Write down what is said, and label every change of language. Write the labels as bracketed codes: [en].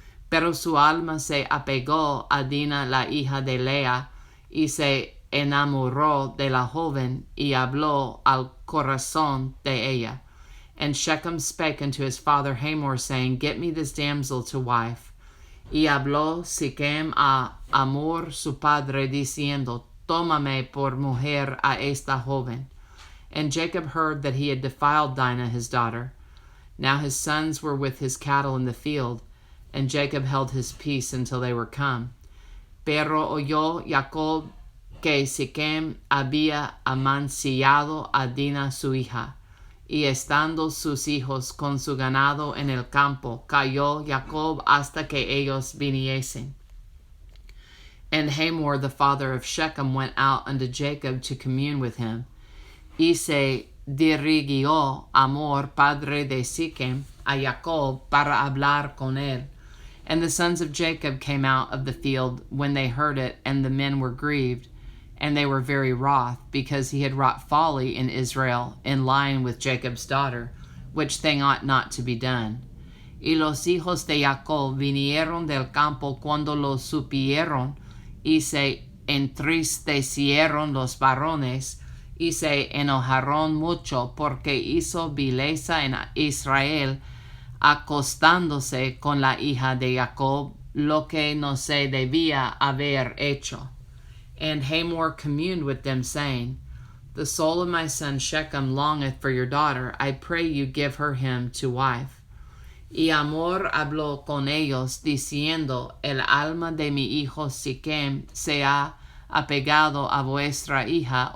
[es] Pero su alma se apegó a Dinah la hija de Lea, y se enamoró de la joven, y habló al corazón de ella. [en] And Shechem spake unto his father Hamor, saying, Get me this damsel to wife. [es] Y habló Shechem a Hamor su padre, diciendo, Tómame por mujer a esta joven. [en] And Jacob heard that he had defiled Dinah his daughter. Now his sons were with his cattle in the field, and Jacob held his peace until they were come. [es] Pero oyó Jacob que Shechem había amancillado a Dinah su hija, y estando sus hijos con su ganado en el campo, cayó Jacob hasta que ellos viniesen. [en] And Hamor the father of Shechem went out unto Jacob to commune with him. [es] Y se dirigió Hamor, padre de Shechem, a Jacob para hablar con él. [en] And the sons of Jacob came out of the field when they heard it, and the men were grieved, and they were very wroth, because he had wrought folly in Israel, in lying with Jacob's daughter, which thing ought not to be done. [es] Y los hijos de Jacob vinieron del campo cuando lo supieron, y se entristecieron los varones, y se enojaron mucho, porque hizo vileza en Israel, acostándose con la hija de Jacob, lo que no se debía haber hecho. [en] And Hamor communed with them, saying, The soul of my son Shechem longeth for your daughter. I pray you give her him to wife. [es] Y Hamor habló con ellos, diciendo, El alma de mi hijo Shechem se ha apegado a vuestra hija.